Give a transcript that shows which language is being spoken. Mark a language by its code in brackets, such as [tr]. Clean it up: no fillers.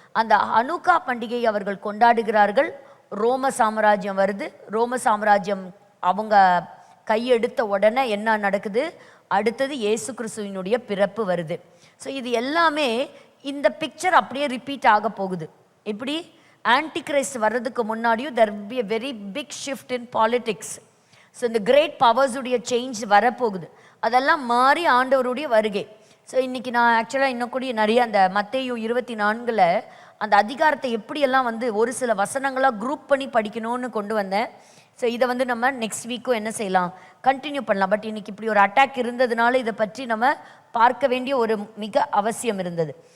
[ta] அந்த ஹனுக்கா பண்டிகை அவர்கள் கொண்டாடுகிறார்கள். ரோம சாம்ராஜ்யம் வருது. ரோம சாம்ராஜ்யம் அவங்க கையெடுத்த உடனே என்ன நடக்குது, அடுத்தது இயேசு கிறிஸ்துவினுடைய பிறப்பு வருது. ஸோ இது எல்லாமே இந்த பிக்சர் அப்படியே ரிப்பீட் ஆக போகுது. இப்படி ஆன்டி கிரைஸ்ட் வர்றதுக்கு முன்னாடியும் [en] there will be a very big shift in politics. [ta] So இந்த கிரேட் பவர்ஸுடைய சேஞ்ச் வரப்போகுது. அதெல்லாம் மாறி ஆண்டவருடைய வருகை. ஸோ இன்றைக்கி நான் ஆக்சுவலாக இன்னும் கூட நிறைய அந்த மத்தேயு 24 அந்த அதிகாரத்தை எப்படியெல்லாம் வந்து ஒரு சில வசனங்களாக குரூப் பண்ணி படிக்கணும்னு கொண்டு வந்தேன். ஸோ இதை வந்து நம்ம நெக்ஸ்ட் வீக்கும் என்ன செய்யலாம், கண்டினியூ பண்ணலாம். பட் இன்னைக்கு இப்படி ஒரு அட்டாக் இருந்ததுனால இதை பற்றி நம்ம பார்க்க வேண்டிய ஒரு மிக அவசியம் இருந்தது.